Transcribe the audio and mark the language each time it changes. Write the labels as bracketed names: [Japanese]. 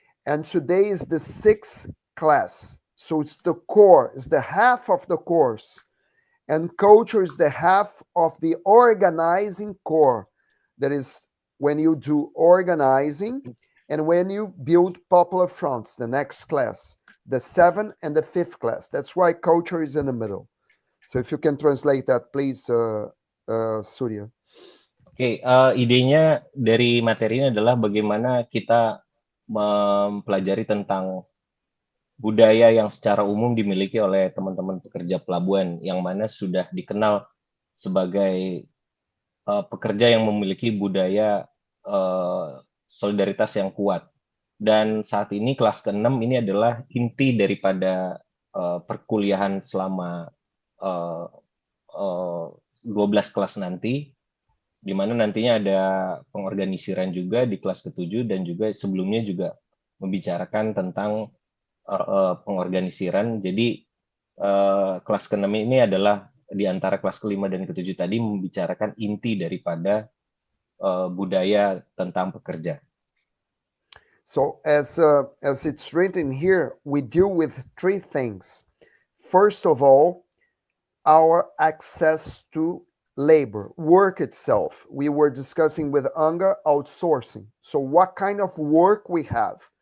[English] And today is the 6th class, so it's the core, it's the half of the course, and culture is the half of the organizing core. That is when you do organizing and when you build popular fronts, the next class, the 7th and the 5th class. That's why culture is in the middle. So if you can translate that, please, Surya. [Indonesian] Oke, idenya dari materi ini adalah bagaimana kita mempelajari tentang budaya yang secara umum dimiliki oleh teman-teman pekerja pelabuhan, yang mana sudah dikenal sebagai pekerja yang memiliki budaya solidaritas yang kuat. Dan saat ini kelas ke-6 ini adalah inti daripada perkuliahan selama 12 kelas nanti, di mana nantinya ada pengorganisiran juga di kelas ke-7 dan juga sebelumnya juga membicarakan tentang pengorganisiran. Jadi kelas ke-6 ini adalah di antara kelas ke-5 dan ke-7 tadi membicarakan inti daripada budaya tentang pekerja. [English] So as it's written here, we deal with three things. First of all, our access to labor, work itself. We were discussing with Anga outsourcing. So what kind of work we have?